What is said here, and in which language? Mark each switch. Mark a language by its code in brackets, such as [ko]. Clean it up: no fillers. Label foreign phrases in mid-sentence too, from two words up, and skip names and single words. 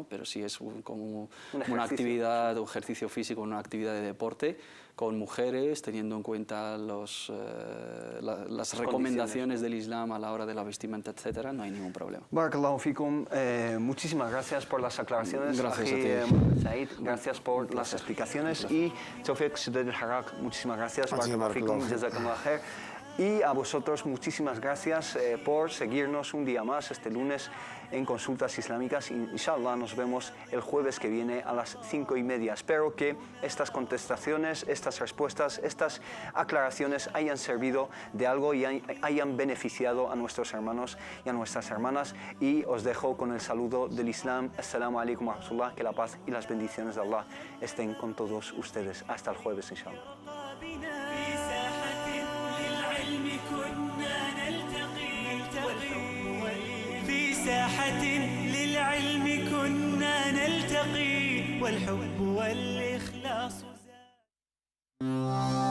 [es] Pero si es como una actividad, un ejercicio físico, una actividad de deporte, con mujeres, teniendo en cuenta las recomendaciones del Islam a la hora de la vestimenta, etcétera, no hay ningún problema. [ar] بارك الله فيكم, [es] muchísimas gracias por las aclaraciones. Gracias a ti. Said, gracias por las explicaciones. Y Tawfiq Sudaid al-Harrak, muchísimas gracias. [ar] بارك الله فيكم، جزاك الله خير. [es] Y a vosotros muchísimas gracias por seguirnos un día más este lunes en Consultas Islámicas. Inshallah nos vemos el jueves que viene a las 5:30. Espero que estas contestaciones, estas respuestas, estas aclaraciones hayan servido de algo y hayan beneficiado a nuestros hermanos y a nuestras hermanas. Y os dejo con el saludo del Islam. [ar] السلام عليكم ورحمة الله. [es] Que la paz y las bendiciones de Allah estén con todos ustedes. Hasta el jueves, inshallah. [ar] في ساحة للعلم كنا نلتقي والحب والإخلاص زاد.